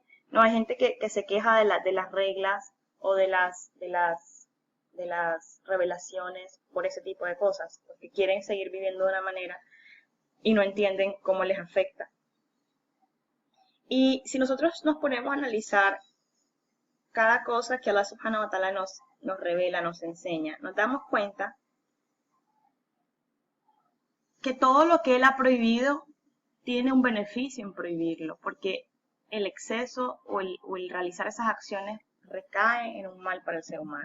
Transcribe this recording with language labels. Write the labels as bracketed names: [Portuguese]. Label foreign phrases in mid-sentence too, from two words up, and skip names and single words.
[Spanish] No, hay gente que se queja de las reglas o de las revelaciones por ese tipo de cosas, porque quieren seguir viviendo de una manera y no entienden cómo les afecta. Y si nosotros nos ponemos a analizar cada cosa que Allah [Arabic] سبحانه وتعالى [Spanish] nos revela, nos enseña, nos damos cuenta que todo lo que Él ha prohibido tiene un beneficio en prohibirlo, porque el exceso o el realizar esas acciones recae en un mal para el ser humano.